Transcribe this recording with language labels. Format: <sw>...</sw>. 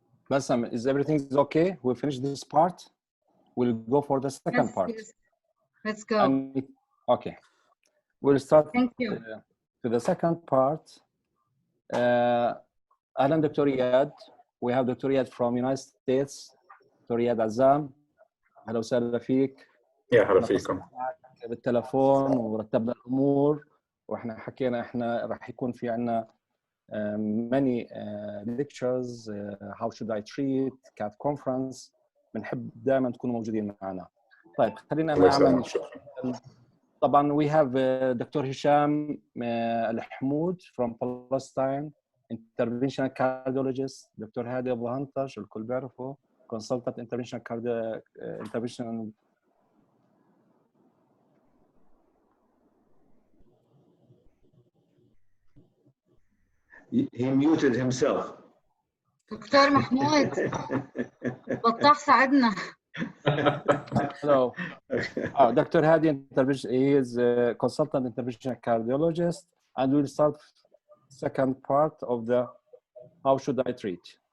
<en>Bassam, is everything okay? We'll finish this part. We'll go for the second part. Yes. Let's go. Okay. We'll start Thank you. To the second part. Alan, Dr. Iyad. We have Dr. Iyad from United States.</en> <ar>Dr. Iyad Azam. أهلا وسهلا فيك. يا هلا فيكم. بالتلفون ورتبنا الأمور وإحنا حكينا إحنا راح يكون في عنا</ar> <en>many lectures how should I treat CAD conference.</en> <ar>بنحب دائما تكونوا موجودين معنا. طيب خلينا نعمل طبعا</ar> <en>we have Dr. Hisham Al-Mahmoud from Palestine, interventional cardiologist. Dr. Hadi Abu Hantash,</en> <ar>الكل بيعرفه,</ar> <en>consultant interventional interventional. He muted himself.</en> <ar>دكتور محمود بطاح ساعدنا.</ar> <en>Hello. Dr. Hadi intervention. He is a consultant interventional cardiologist, and we'll start second part of the how should I treat.</en>